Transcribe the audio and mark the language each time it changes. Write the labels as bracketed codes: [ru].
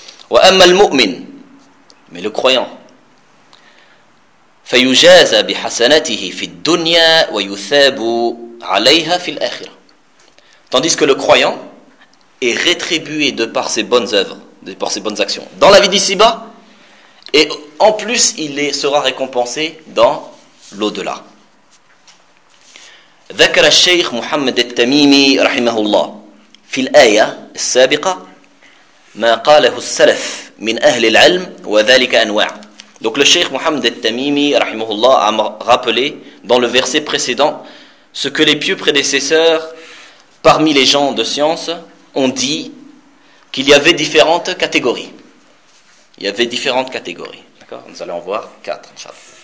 [ar] وأما المؤمن, [fr] mais le croyant, [ar] فيجازى بحسناته في الدنيا ويثاب عليها في الآخرة. [fr] Tandis que le croyant est rétribué de par ses bonnes œuvres, de par ses bonnes actions, dans la vie d'ici-bas, et en plus il sera récompensé dans l'au-delà. [ar] ذكر الشيخ محمد التميمي رحمه الله في الآية السابقة ما قاله السلف من أهل العلم وذلك أنواع. [fr] Donc le Cheikh Mohammed al-Tamimi, rahimahullah, a rappelé dans le verset précédent ce que les pieux prédécesseurs, parmi les gens de science, ont dit qu'il y avait différentes catégories. Il y avait différentes catégories. D'accord ? Nous allons en voir quatre, inshallah.